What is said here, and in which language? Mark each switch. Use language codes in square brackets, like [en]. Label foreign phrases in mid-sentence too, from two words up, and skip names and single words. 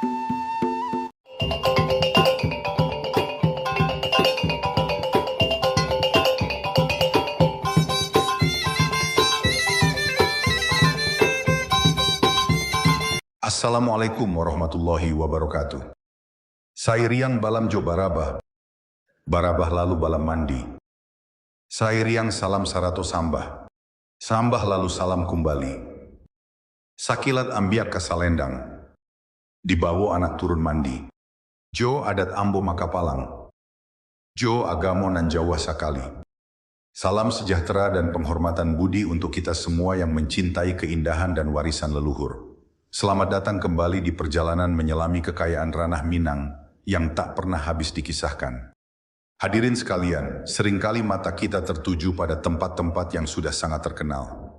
[ar] السلام عليكم ورحمة الله وبركاته. [min] Sairiang balam jo barabah, barabah lalu balam mandi. Sairiang salam sarato sambah, sambah lalu salam kumbali. Sakilat ambiak kasalendang, dibawa anak turun mandi. Jo adat ambo makapalang, jo agamo nan Jawa sakali. [id] Salam sejahtera dan penghormatan budi untuk kita semua yang mencintai keindahan dan warisan leluhur. Selamat datang kembali di perjalanan menyelami kekayaan ranah Minang yang tak pernah habis dikisahkan. Hadirin sekalian, seringkali mata kita tertuju pada tempat-tempat yang sudah sangat terkenal.